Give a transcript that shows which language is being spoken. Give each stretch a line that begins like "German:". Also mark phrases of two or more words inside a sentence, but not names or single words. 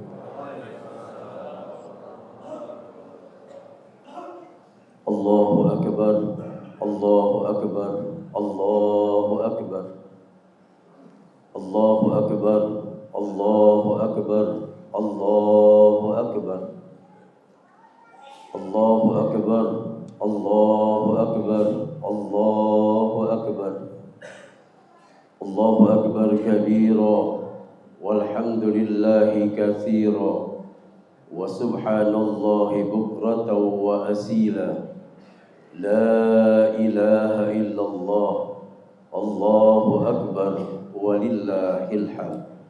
Arabic: الله أكبر الله أكبر الله أكبر الله أكبر الله أكبر الله أكبر, الله أكبر الله أكبر الله أكبر الله أكبر كبيرا والحمد لله كثيرا وسبحان الله بكرة وأصيلا. لا إله إلا الله الله أكبر ولله الحمد.